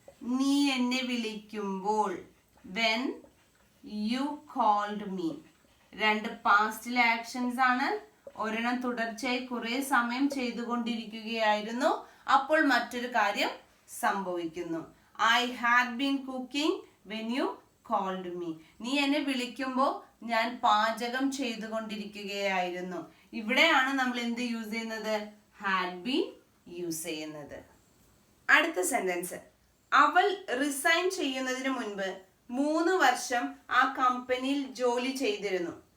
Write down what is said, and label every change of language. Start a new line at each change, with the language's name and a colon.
Malayalam: നീ എന്നെ വിളിക്കുമ്പോൾ
English: when you called me.
Malayalam: രണ്ട് പാസ്റ്റിലെ ആക്ഷൻസ് ആണ്. ഒരെണ്ണം തുടർച്ചയായി കുറെ സമയം ചെയ്തുകൊണ്ടിരിക്കുകയായിരുന്നു. അപ്പോൾ മറ്റൊരു കാര്യം സംഭവിക്കുന്നു.
English: I had been cooking when you called me.
Malayalam: നീ എന്നെ വിളിക്കുമ്പോൾ ഞാൻ പാചകം ചെയ്തുകൊണ്ടിരിക്കുകയായിരുന്നു. ഇവിടെയാണ് നമ്മൾ എന്ത് യൂസ് ചെയ്യുന്നത്? ഹാഡ് ബീൻ യൂസ് ചെയ്യുന്നത്. അടുത്ത സെന്റൻസ്, അവൾ റിസൈൻ ചെയ്യുന്നതിന് മുൻപ് 3 വർഷം ആ കമ്പനിയിൽ ജോലി ചെയ്തിരുന്നു.